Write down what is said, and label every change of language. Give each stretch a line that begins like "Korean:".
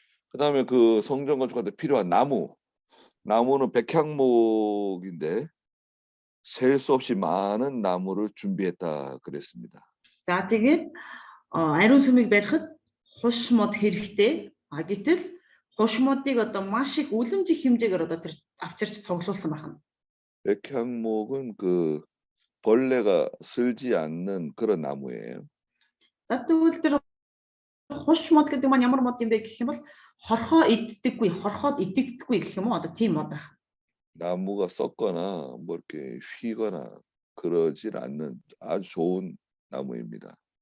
Korean: 그다음에 그 성전 건축할 때 필요한 나무는 백향목인데 셀 수 없이 많은 나무를 준비했다 그랬습니다.
Mongolian: За тэгээд ариун сүмийг барихад хуш мод хэрэгтэй. Гэтэл хуш модыг одоо маш их үлэмжих хэмжээгээр одоо тэр авчирч цуглуулсан байна.
Korean: 백향목은 그 벌레가 슬지 않는 그런 나무예요.
Mongolian: За тэгвэл тэр хуш мод гэдэг маань ямар мод юм бэ гэх юм бол хорхоод иддэггүй гэх юм уу одоо тийм мод байна.
Korean: 나무가 썩거나 뭐 이렇게 휘거나 그러질 않는 아주 좋은 나무입니다.